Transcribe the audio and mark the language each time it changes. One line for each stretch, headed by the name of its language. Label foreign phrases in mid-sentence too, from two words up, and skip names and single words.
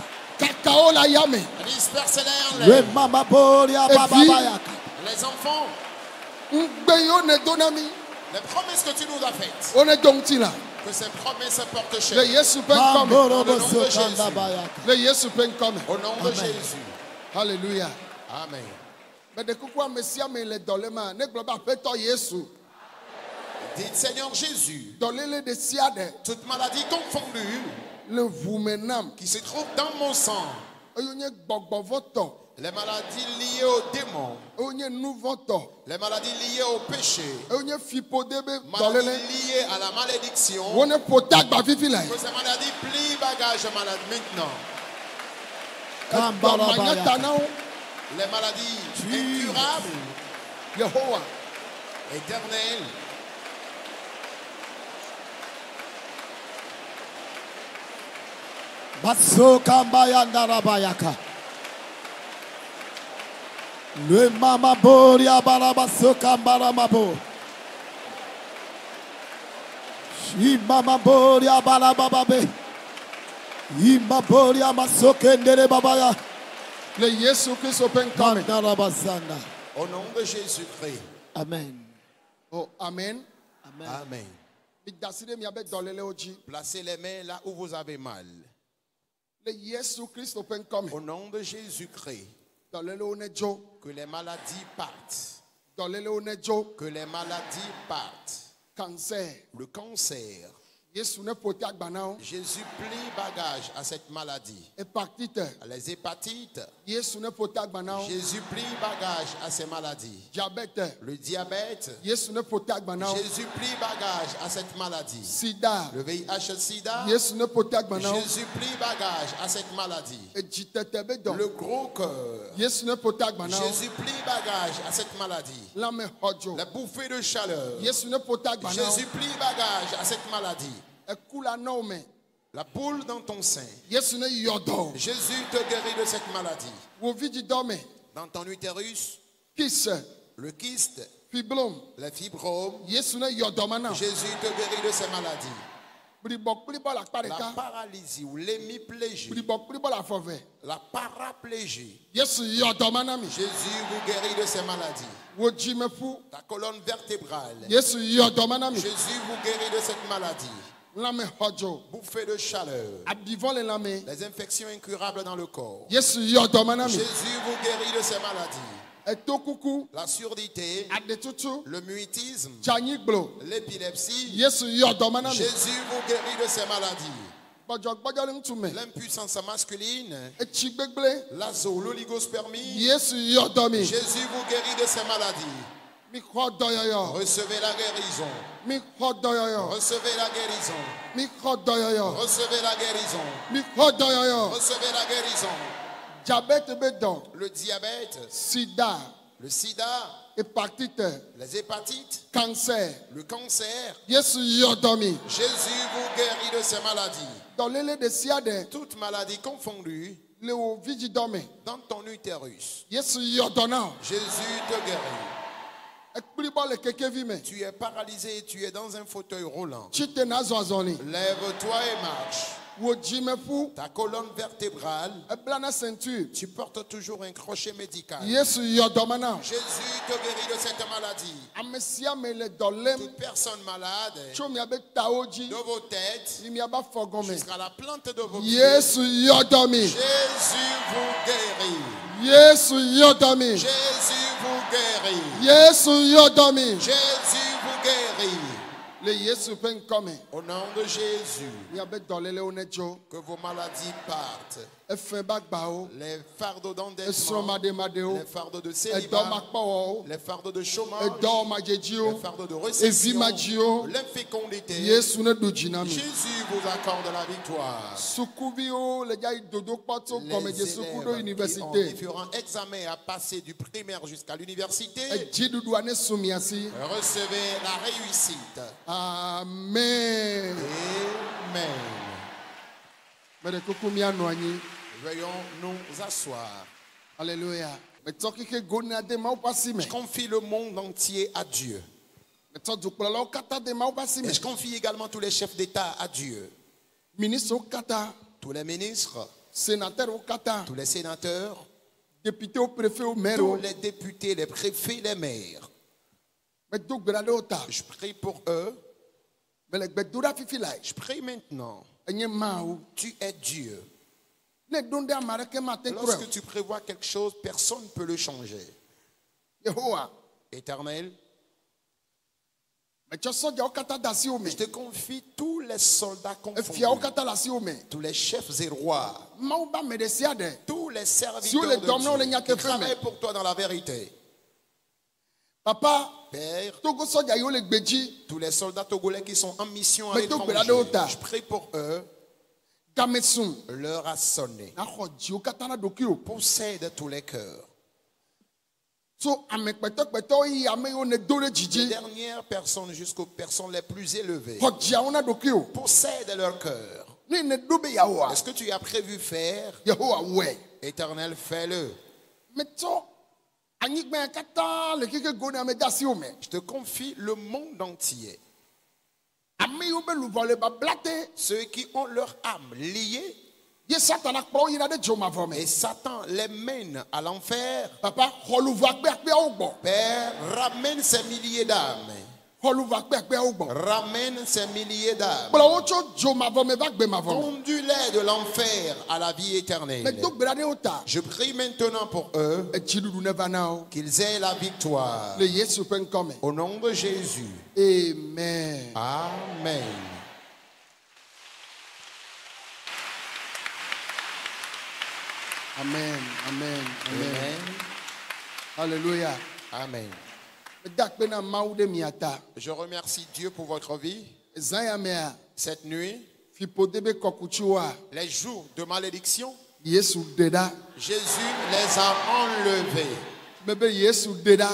Ewe: kakawo le ayame
French: Disperse-les en Le l'air. mama boria Et baba puis- yaka. Les enfants,
Ewe: ŋugbe yiwo ne do na mí
French: les promesses que tu nous as faites,
Ewe: wo ne do ŋuti la
French: que ces promesses portent le chèque.
Ewe: Yesu ƒe ŋkɔ me Tamborobo
French: Au nom de sokanda Jésus. bayaka.
Ewe: le Yesu ƒe ŋkɔ me
French: Au nom de Jésus. hallelujah Amen.
Ewe: meɖe kuku ame sia ame le dɔ le ma ne gblɔ be aƒetɔ Yesu
French: Dites Seigneur Jésus,
Ewe: dɔléle ɖe sia ɖe
French: toute maladie confondue
Ewe: le ʋu me nam
French: qui se trouve dans mon sang,
Ewe: eye nye gbɔgbɔvɔtɔ
French: les maladies liées aux démons,
Ewe: eye nye nuvɔtɔ
French: les maladies liées au péché,
Ewe: eye nye fiƒode be
French: maladies
Ewe: dɔléle
French: liées à la malédiction,
Ewe: wo ne ƒo ta agba fifi lae
French: que ces maladies plient bagage malade maintenant. Kambara
Ewe: dɔmanya ta bayaka. na wo
French: Les maladies incurables,
Ewe: Yehowa
French: éternelles, Baso kambaya ndarabayaka. Le mama boria barabaso kambara mabo. Shi mama boria barababe. Ima boria masoke ndere babaya.
Ewe: le Yesu Kristo ƒe ŋkɔ me Mandarabasanda.
French: au nom de Jésus-Christ. Amen. o amen Amen. Amen.
Ewe: mida si ɖe miabe dɔlélewo dzi
French: Placez les mains là où vous avez mal.
Ewe: le Yesu Kristo ƒe ŋkɔ me
French: Au nom de Jésus-Christ,
Ewe: dɔlélewo ne dzo
French: que les maladies partent.
Ewe: dɔlélewo ne dzo
French: Que les maladies partent.
Ewe: cancer
French: Le cancer.
Ewe: Yesu ne ƒo ta agba na wo
French: Jésus plie bagage à cette maladie.
Ewe: hépatite
French: Les hépatites.
Ewe: Yesu ne ƒo ta agba na wo
French: Jésus plie bagage à ces maladies.
Ewe: diabète
French: Le diabète.
Ewe: Yesu ne ƒo ta agba na wo
French: Jésus plie bagage à cette maladie.
Ewe: sida
French: Le VIH-Sida.
Ewe: Yesu ne ƒo ta agba na wo
French: Jésus plie bagage à cette maladie.
Ewe: edzitete be dɔ
French: Le gros cœur.
Ewe: Yesu ne ƒo ta agba na wo
French: Jésus plie bagage à cette maladie.
Ewe: lãmexɔdzo
French: La bouffée de chaleur.
Ewe: Yesu ne ƒo ta agba na wo
French: Jésus plie bagage à cette maladie.
Ewe: eku la nɔ wo me
French: La boule dans ton sein.
Ewe: Yesu ne yɔ dɔ wo
French: Jésus te guérit de cette maladie.
Ewe: wo vidzidɔ me
French: Dans ton utérus,
Ewe: kis
French: le kyste,
Ewe: fiblome
French: les fibromes.
Ewe: Yesu ne yɔ dɔ ma na wo
French: Jésus te guérit de ces maladies.
Ewe: blibɔ kplibɔ le akpa
French: La
Ewe: ɖeka
French: paralysie ou l'hémiplégie,
Ewe: blibɔ kplibɔ le afɔ ve
French: la paraplégie.
Ewe: Yesu yɔ dɔ ma na mi
French: Jésus vous guérit de ces maladies.
Ewe: wo dzimeƒu
French: Ta colonne vertébrale.
Ewe: Yesu yɔ dɔ ma na mi
French: Jésus vous guérit de cette maladie.
Ewe: lãmexɔdzo
French: Bouffée de chaleur.
Ewe: abivɔ le lãme
French: Les infections incurables dans le corps.
Ewe: Yesu yɔ dɔ ma na mi
French: Jésus vous guérit de ces maladies.
Ewe: eto kuku
French: La surdité,
Ewe: aɖetutu
French: le mutisme,
Ewe: dzanyigblɔ
French: l'épilepsie.
Ewe: Yesu yɔ dɔ ma na mi
French: Jésus vous guérit de ces maladies.
Ewe: gbɔdzɔgbɔdzɔ le ŋutu me
French: L'impuissance masculine,
Ewe: etsi gbegble
French: l'azo, l'oligospermie.
Ewe: Yesu yɔ dɔ mi
French: Jésus vous guérit de ces maladies.
Ewe: mi xɔ dɔyɔyɔ
French: Recevez la guérison.
Ewe: mi xɔ dɔyɔyɔ
French: Recevez la guérison.
Ewe: mi xɔ dɔyɔyɔ
French: Recevez la guérison.
Ewe: mi xɔ dɔyɔyɔ
French: Recevez la guérison.
Ewe: diabète be dɔ
French: Le diabète,
Ewe: sida
French: le sida,
Ewe: hépatite
French: les hépatites,
Ewe: cancer
French: le cancer.
Ewe: Yesu yɔ dɔ mi
French: Jésus vous guérit de ces maladies.
Ewe: dɔléle ɖe sia ɖe
French: Toute maladie confondue
Ewe: le wo vidzidɔ me
French: dans ton utérus.
Ewe: Yesu yɔ dɔ na wo
French: Jésus te guérit.
Ewe: ekplibɔ le kekevi me
French: Tu es paralysé, tu es dans un fauteuil roulant.
Ewe: tsi te na zɔ azɔli
French: Lève-toi et marche.
Ewe: Wo dzimeƒu.
French: ta colonne vertébrale,
Ewe: Ebla na ceinture.
French: tu portes toujours un crochet médical.
Ewe: Yesu yɔ dɔme na.
French: Jésus te guérit de cette maladie.
Ewe: Ame sia ame le dɔ lém
French: Toute personne malade,
Ewe: tso miabe tawo dzi
French: de vos têtes
Ewe: yi miaba fɔgɔme.
French: jusqu'à la plante de vos pieds,
Ewe: Yesu yɔ dɔ mi.
French: Jésus vous guérit.
Ewe: Yesu yɔ dɔ mi.
French: Jésus vous guérit.
Ewe: Yesu yɔ dɔ mi.
French: Jésus vous guérit.
Ewe: Le Yesu ƒe ŋkɔ me.
French: Au nom de Jésus,
Ewe: Miabe dɔlélewo netso.
French: que vos maladies partent.
Ewe: Efe ba gbawo.
French: Les fardeaux
Ewe: Esrɔ̃
French: d'endettement,
Ewe: maɖemaɖewo.
French: les fardeaux de
Ewe: Edɔ
French: célibat,
Ewe: makpɔwɔwo.
French: les fardeaux de chômage,
Ewe: Edɔ
French: les
Ewe: madzedziwo.
French: fardeaux de
Ewe: Evi
French: récession,
Ewe: madziwo.
French: l'infécondité.
Ewe: Yesu ne ɖu dzi na mi.
French: Jésus vous accorde la victoire.
Ewe: Sukuviwo le dza yi dodo kpɔ tso gɔmedze
French: Les
Ewe: suku ɖo
French: élèves qui ont université. différents examens à passer du primaire jusqu'à l'université,
Ewe: Edziɖuɖua ne su mia si.
French: recevez la réussite. Amen. Amen.
Ewe: Me ɖe kuku mianɔ anyi.
French: Veuillons nous asseoir. Alléluia.
Ewe: Metsɔ keke go na de mawo ƒe asi me.
French: Je confie le monde entier à Dieu.
Ewe: Metsɔ dukplɔlawo katã de mawo ƒe asi me.
French: Et je confie également tous les chefs d'État à Dieu.
Ewe: Ministrewo katã.
French: Tous les ministres,
Ewe: Sénateurwo katã.
French: tous les sénateurs,
Ewe: Députéwo, préfétwo,
French: tous maires. les députés, les préfets, les maires.
Ewe: Medo gbe ɖa ɖe wo ta.
French: Je prie pour eux.
Ewe: Me le gbe do ɖa fifi lae.
French: Je prie maintenant.
Ewe: Enye mawo.
French: Tu es Dieu.
Ewe: Ne ɖo ɖe ame aɖeke mate trɔe
French: Lorsque
Ewe: o.
French: tu prévois quelque chose, personne ne peut le changer.
Ewe: Yehowa.
French: Éternel,
Ewe: Metsɔ sɔdzawo katã de asiwo me.
French: je te confie tous les soldats
Ewe: Efiawo
French: confondus,
Ewe: katã le asiwo me.
French: tous les chefs et rois,
Ewe: Mawu be ame ɖe sia ɖe.
French: tous les
Ewe: Si
French: serviteurs vous les de donnez, on les Dieu
Ewe: nyate
French: qui fait, mais- travaillent pour toi dans la vérité. Papa, Père,
Ewe: togo sɔdza yiwo le gbe dzi.
French: tous les soldats togolais qui sont en mission à Mais donc, l'étranger, Beladota. je prie pour eux, Game sun. l'heure a sonné.
Ewe: Naxɔ dziwo katã na ɖokuiwo.
French: Possède tous les cœurs.
Ewe: So ame kpɛtɔkpɛtɔwo yi ame yiwo ne do ɖe
French: Les
Ewe: dzidzi.
French: dernières personnes jusqu'aux personnes les plus élevées.
Ewe: Xɔ dziawo na ɖokuiwo.
French: Possède leur cœur.
Ewe: Ne ne ɖo be yeawoa.
French: Est-ce que tu as prévu faire?
Ewe: Yehowa wɔe.
French: Éternel, fais-le.
Ewe: Metsɔ anyigba ya katã le keke go ne ame de asiwo me.
French: Je te confie le monde entier.
Ewe: Ame yiwo be luʋɔ le babla te.
French: Ceux qui ont leur âme liée
Ewe: Ye Satana kplɔ wo yina ɖe dzomavɔ me.
French: et Satan les mène à l'enfer. Papa,
Ewe: xɔ luʋɔ akpeakpeawo gbɔ.
French: Père, ramène ces milliers d'âmes.
Ewe: Xɔ luʋɔ akpeakpeawo gbɔ.
French: Ramène ces milliers d'âmes.
Ewe: Kplɔ wo tso dzomavɔ me va gbemavɔ me.
French: Conduis-les de l'enfer à la vie éternelle.
Ewe: Medo gbe ɖa ɖe wo ta.
French: Je prie maintenant pour eux
Ewe: Edziɖuɖu ne va na wo.
French: qu'ils aient la victoire.
Ewe: Le Yesu ƒe ŋkɔ me.
French: Au nom de Jésus. Amen. Amen. Amen. Amen. Amen. Amen. Alléluia. Amen.
Ewe: Meda akpe na Mawu ɖe mia ta.
French: Je remercie Dieu pour votre vie.
Ewe: Zã ya mea,
French: Cette nuit,
Ewe: fiƒode be kɔkutsiwoa,
French: les jours de malédiction,
Ewe: Yesu ɖe ɖa.
French: Jésus les a enlevés.
Ewe: Mebe Yesu ɖe ɖa.